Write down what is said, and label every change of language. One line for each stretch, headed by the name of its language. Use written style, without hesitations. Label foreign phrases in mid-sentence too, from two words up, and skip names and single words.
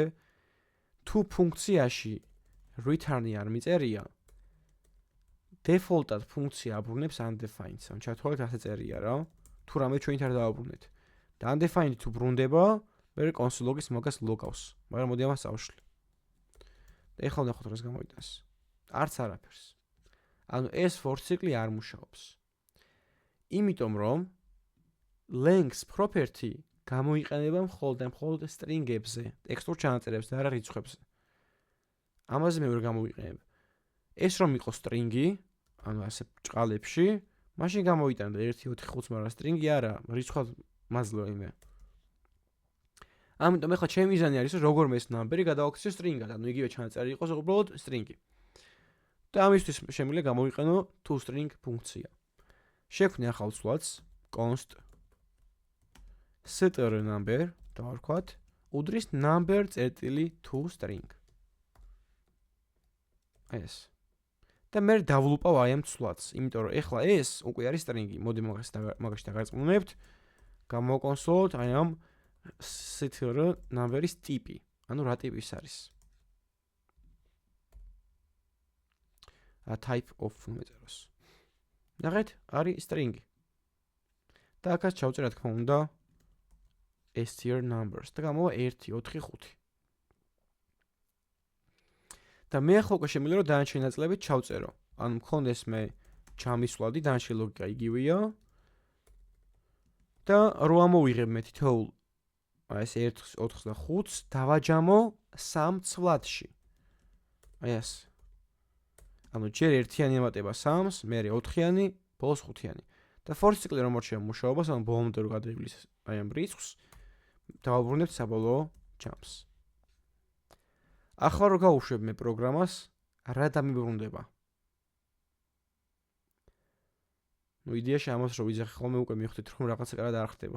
Georgian: თუ ფუნქციაში return-ი არ მიწერია, default-ად ფუნქცია აბრუნებს undefined-ს. ან ჩათვალეთ ასე წერია რა. თუ რამე ჩვენით არ დავაბრუნეთ. და undefined თუ ბრუნდება, მე
English: console log-
Georgian: ის მაგას log-ავს. მაგრამ მოდი ამას წავშლი. და ეხლა ვნახოთ რას გამოვიტანს. არც არაფერს. ანუ ეს
English: for cycle
Georgian: არ მუშაობს. იმიტომ რომ
English: length property
Georgian: გამოიყენება მხოლოდ string-ებზე, ტექსტურ ჩანაწერებზე და არა რიცხვებზე. ამაზე მე ვერ გამოვიყენებ. ეს რომ იყოს string-ი, ანუ ასე ჭყალებში, მაშინ გამოიტანდა 1, 4, 5, მაგრამ string-ი არა, რიცხვად მაძლევ იმე. ამიტომ ახლა ჩემი მიზანი არის რომ როგორ მე ეს number-ი გადავაქციო string-ად, ანუ იგივე ჩანაწერი იყოს უბრალოდ string-ი. და ამისთვის შემიძლია გამოვიყენო toString ფუნქცია. შექმნი ახალ ცვლადს
English: const str_number
Georgian: დავარქვათ, უდრის number_toString. აი ეს. და მე დავლუპავ აი ამ ცვლადს, იმიტომ რომ ეხლა ეს უკვე არის string-ი. მოდი მაგაში დაგარწმუნებთ. გამოვკონსოლოთ აი ამ str_number-ის ტიპი. ანუ რა ტიპის არის?
English: type of
Georgian: მეწეროს. ნახეთ, არის string-ი. და აქაც ჩავწერ რა თქმა უნდა
English: str numbers
Georgian: და გამოვა 1, 4, 5. და მე ახლა უკვე შემიძლია რომ დანარჩენი ნაწილებით ჩავწერო. ანუ მქონდეს მე ჩამისვლადი, დანარჩენი ლოგიკა იგივეა. და რო ამოვიღებ მე თითოეულ აი ეს 1, 4 და 5-ს დავაჯამო 3 ცვლადში. აი ეს. ანუ ჯერ ერთიანი ემატება 3-ს, მე 4-იანი, ბოლოს 5-იანი. და
English: for cycle
Georgian: რომ მოჩვენა მუშაობას, ანუ ბოლომდე რო გადაივლის აი ამ რიცხვს, დავაბრუნებთ საბოლოო ჯამს. ახლა რო გავუშვებ მე პროგრამას, რა დამიბრუნდება? ნუ იდეაში ამას რო ვიძახი ხოლმე უკვე მივხვდით რომ რაღაცა კარად არ ხდება.